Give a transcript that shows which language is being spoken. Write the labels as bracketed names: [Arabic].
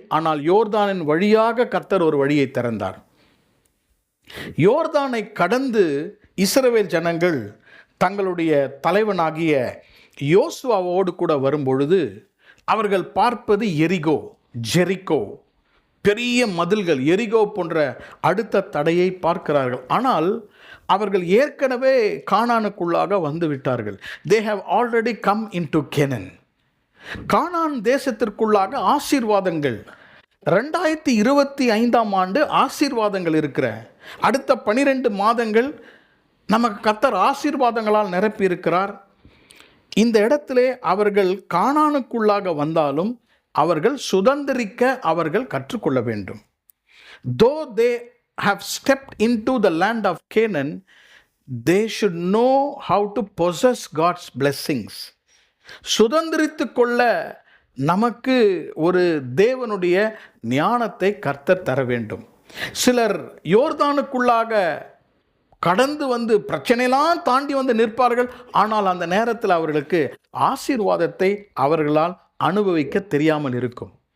[Tamil] ஆனால் யோர்தானின் வழியாக கர்த்தர் ஒரு வழியை திறந்தார். யோர்தானை கடந்து இஸ்ரவேல் ஜனங்கள் தங்களுடைய தலைவனாகிய யோசுவாவோடு கூட வரும்பொழுது அவர்கள் பார்ப்பது ஜெரிகோ, பெரிய மதில்கள், எரிகோ போன்ற அடுத்த தடையை பார்க்கிறார்கள். ஆனால் அவர்கள் ஏற்கனவே கானானுக்குள்ளாக வந்து விட்டார்கள். [English] They have already come into Canaan. [Tamil] கானான் தேசத்திற்குள்ளாக ஆசீர்வாதங்கள், 2025ஆம் ஆண்டு ஆசீர்வாதங்கள் இருக்கிற அடுத்த 12 மாதங்கள் நமக்கு கர்த்தர் ஆசீர்வாதங்களால் நிரப்பி இருக்கிறார். இந்த இடத்திலே அவர்கள் கானானுக்குள்ளாக வந்தாலும் அவர்கள் சுதந்திரிக்க அவர்கள் கற்றுக்கொள்ள வேண்டும். [English] Though they have stepped into the land of Canaan, they should know how to possess God's blessings. [Tamil] சுதந்திரித்து கொள்ள நமக்கு ஒரு தேவனுடைய ஞானத்தை கர்த்தர் தர வேண்டும். சிலர் யோர்தானுக்குள்ளாக கடந்து வந்து பிரச்சனையெல்லாம் தாண்டி வந்து நிற்பார்கள். ஆனால் அந்த நேரத்தில் அவர்களுக்கு ஆசீர்வாதத்தை அவர்களால் அனுபவிக்க தெரியாமல் இருக்கும்.